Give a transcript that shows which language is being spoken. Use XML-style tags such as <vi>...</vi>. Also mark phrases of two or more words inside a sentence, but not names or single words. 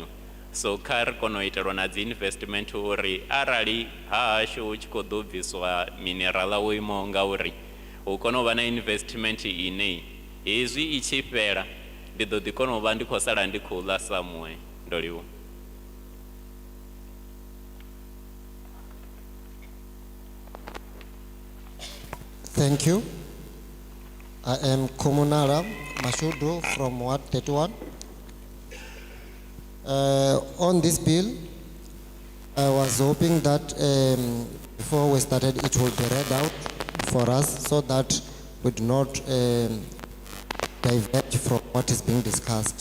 <ve>So kha ri kone u itelwa na dzi investment uri arali hashu hu tshi khou ḓo bviswa mineral wo imaho nga uri hu kone u vha na investment ine hezwi i tshi fhela ndi ḓo ḓi kona u vha ndi khou sala ndi khou ḽa somewhere. Ndo livhuwa.</ve> <en>Thank you. I am Komunala Mashudu from Ward 31. On this bill, I was hoping that before we started it would be read out for us so that we do not diverge from what is being discussed.</en>